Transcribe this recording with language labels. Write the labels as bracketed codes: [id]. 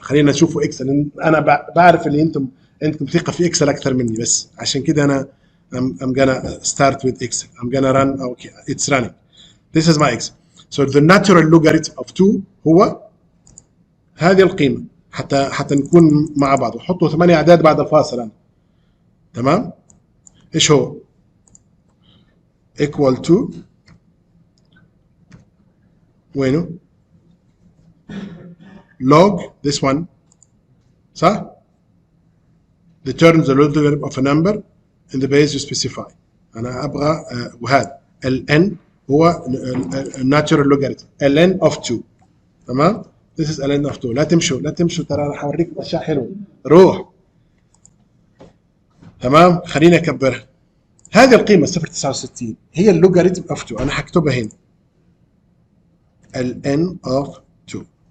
[ar] خلينا نشوفوا إكسل. أنا بعرف اللي أنتم عندكم ثقة في إكسل أكثر مني، بس عشان كده أنا [en] I'm gonna start with Excel. I'm gonna run. Okay, it's running. This is my Excel. So the natural logarithm of 2 [ar] هو هذه القيمة، حتى نكون مع بعض. وحطوا 8 أعداد بعد الفاصل أنا. تمام؟ إيش هو؟ [en] equal to وينه؟ log this one صح؟ determine the logarithm of a number in the base you specify. [ar] أنا أبغى وهذا ln هو natural logarithm ln of 2. تمام؟ [en] this is ln of 2. [ar] لا تمشوا ترى أنا حوريكم أشياء حلوة. روح. تمام؟ خليني أكبرها. هذه القيمة 0.69 هي اللوغاريتم of 2. أنا حكتبها هنا ln of 2.